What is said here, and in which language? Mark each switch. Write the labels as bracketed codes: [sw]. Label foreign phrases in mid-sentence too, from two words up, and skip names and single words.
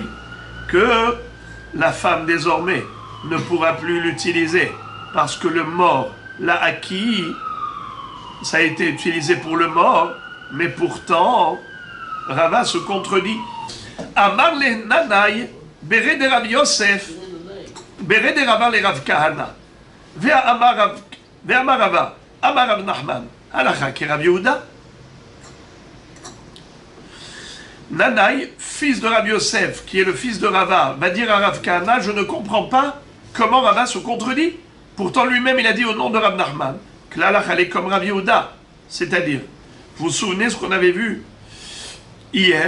[fr] Que la femme désormais ne pourra plus l'utiliser parce que le mort l'a acquis, ça a été utilisé pour le mort, mais pourtant Rava se contredit. [arc] אמר ליה ננאי, בריה דרב יוסף, בריה דרבא לרב כהנא, ואמר רבא, אמר רב נחמן, הלכה כרב יהודה. [fr] Nanaï, fils de Rav Yosef, qui est le fils de Rava, va dire à Rav Kahana, je ne comprends pas comment Rava se contredit. Pourtant lui-même il a dit au nom de Rav Nachman, que l'Halacha elle est comme Rav Yehuda. C'est-à-dire, vous vous souvenez ce qu'on avait vu hier?